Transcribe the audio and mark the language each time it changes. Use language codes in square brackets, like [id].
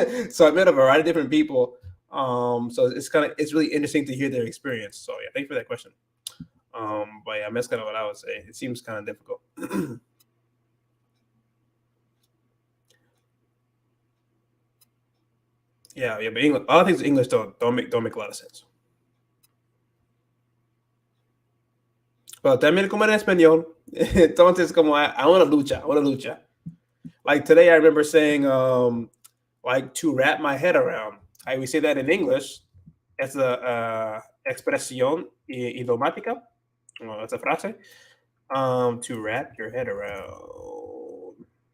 [en] So I met a variety of different people. So it's really interesting to hear their experience. So yeah, thanks for that question. But yeah, that's kind of what I would say. It seems kind of difficult. Yeah, but English, a lot of things in English don't make a lot of sense. [es] Pero también como en español, entonces como [en] I want to [es] lucha. [en] Like today, I remember saying like to wrap my head around. We say that in English. It's a expresión idiomática. Well, that's a frase. To wrap your head around.